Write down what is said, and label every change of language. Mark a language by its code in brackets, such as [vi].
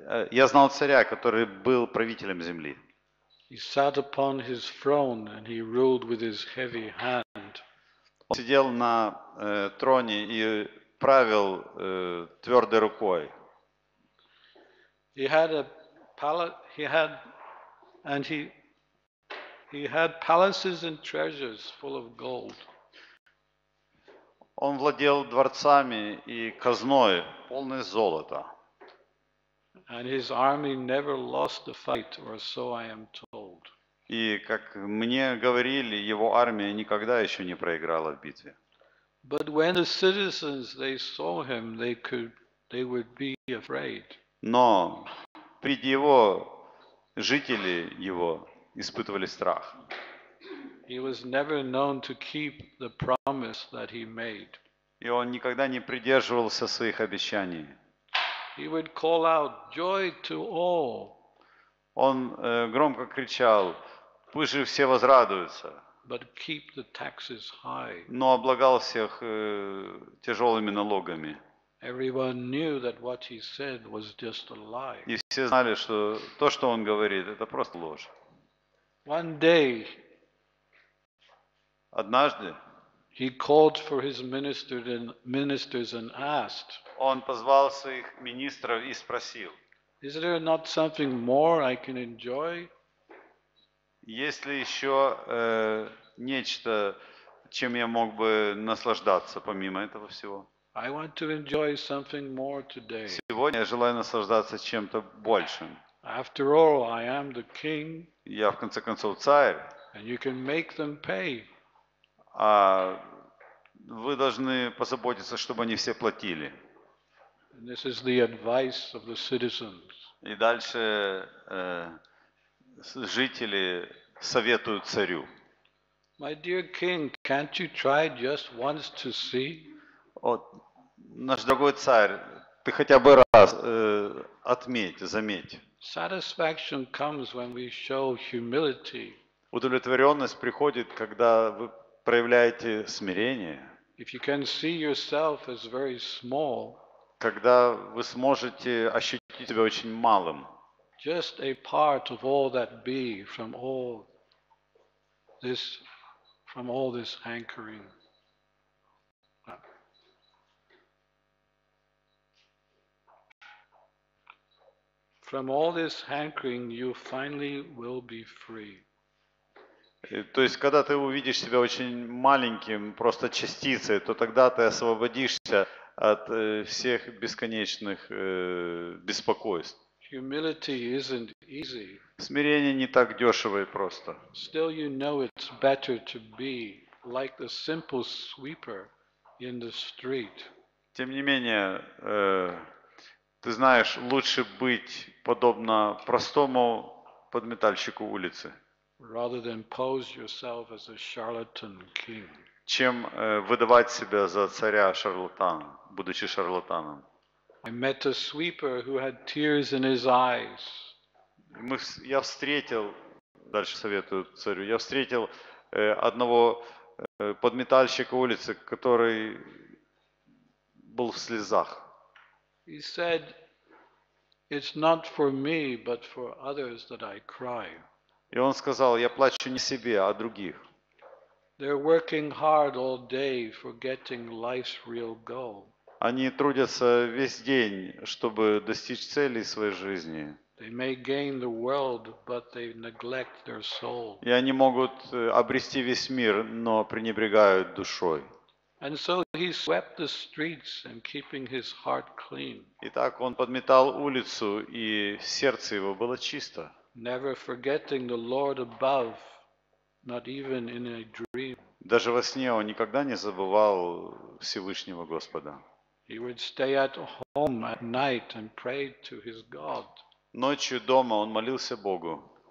[ru] Я знал царя, который был правителем земли. [en] He sat upon his throne and he ruled with his heavy hand. [ru] Он сидел на троне и правил твердой рукой. [en] He had a palace. He had palaces and treasures full of gold. [ru] Он владел дворцами и казной, полной золота. [en] And his army never lost a fight, or so I am told. [ru] И, как мне говорили, его армия никогда еще не проиграла в битве. [en] But when the citizens they saw him, they would be afraid. [ru] Но при его жители его испытывали страх. [en] He was never known to keep the promise that he made. [ru] И он никогда не придерживался своих обещаний. [en] He would call out, "Joy to all!" [ru] Он громко кричал: "Пусть же все возрадуются", [en] but keep the taxes high. [ru] но облагал всех тяжелыми налогами. [en] Everyone knew that what he said was just a lie. [ru] И все знали, что то, что он говорит, это просто ложь. [en] One day, [ru] Однажды [en] he called for his ministers and asked, [ru] он позвал своих министров и спросил: [en] "Is there not something more I can enjoy?" [ru] "Есть ли еще нечто, чем я мог бы наслаждаться помимо этого всего? [en] I want to enjoy something more today. [ru] Сегодня я желаю наслаждаться чем-то большим. [en] After all, I am the king, [ru] Я, в конце концов, царь, [en] and you can make them pay." [ru] а вы должны позаботиться, чтобы они все платили". [en] And this is the advice of the citizens. [ru] И дальше жители советуют царю: [en] My dear king, can't you try just once to see? [ru] "Вот, наш дорогой царь, ты хотя бы раз отметь, заметь. [en] Satisfaction comes when we show humility. [ru] Удовлетворенность приходит, когда вы проявляете смирение, [en] If you can see yourself as very small, когда вы сможете ощутить себя очень малым, just a part of all that be this, from all this hankering. From all this hankering, you finally will be free. [ru] То есть, когда ты увидишь себя очень маленьким, просто частицей, то тогда ты освободишься от всех бесконечных беспокойств. [en] Humility isn't easy. [ru] Смирение не так дешево и просто. [en] Still, you know it's better to be like the simple sweeper in the street. [ru] Тем не менее, ты знаешь, лучше быть подобно простому подметальщику улицы, [en] rather than pose yourself as a charlatan king. [ru] чем выдавать себя за царя-шарлатана, будучи шарлатаном. [en] I met a sweeper who had tears in his eyes. [ru] Я встретил, дальше советую царю, я встретил одного подметальщика улицы, который был в слезах. [en] He said, "It's not for me, but for others that I cry." [ru] И он сказал: "Я плачу не себе, а других. [en] They're working hard all day, forgetting life's real goal. [ru] Они трудятся весь день, чтобы достичь целей своей жизни. [en] They may gain the world, but they neglect their soul." [ru] И они могут обрести весь мир, но пренебрегают душой". [en] And so he swept the streets and keeping his heart clean, [ru] Итак, он подметал улицу, и сердце его было чисто, [en] never forgetting the Lord above, not even in a dream. [ru] даже во сне он никогда не забывал Всевышнего Господа. [en] He would stay at home at night and pray to his God, [ru] Ночью дома он молился Богу